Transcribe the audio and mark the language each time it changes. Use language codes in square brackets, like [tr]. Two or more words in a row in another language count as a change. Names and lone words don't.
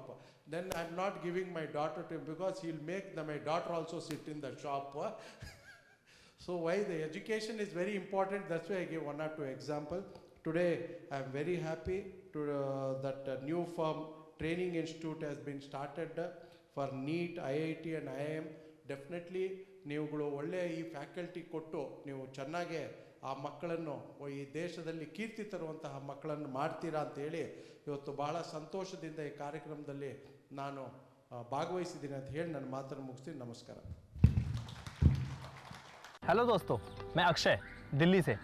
[en] Then I'm not giving my daughter to him, because he'll make my daughter also sit in the shop. So why the education is very important. That's why I gave one or two examples. Today I'm very happy that a new firm, training institute, has been started for NEET, IIT and IIM. [kn] Definitely ನೀವುಗಳು ಒಳ್ಳೆಯ ಈ ಫ್ಯಾಕಲ್ಟಿ ಕೊಟ್ಟು ನೀವು ಚೆನ್ನಾಗೆ ಆ ಮಕ್ಕಳನ್ನು ಈ ದೇಶದಲ್ಲಿ ಕೀರ್ತಿ ತರುವಂತಹ ಮಕ್ಕಳನ್ನು ಮಾಡ್ತೀರಾ ಅಂತೇಳಿ ಇವತ್ತು ಬಹಳ ಸಂತೋಷದಿಂದ ಈ ಕಾರ್ಯಕ್ರಮದಲ್ಲಿ ನಾನು ಭಾಗವಹಿಸಿದ್ದೀನಿ ಅಂತ ಹೇಳಿ ನನ್ನ ಮಾತನ್ನು ಮುಗಿಸ್ತೀನಿ. ನಮಸ್ಕಾರ. [hi] हेलो दोस्तों, मैं अक्षय दिल्ली से.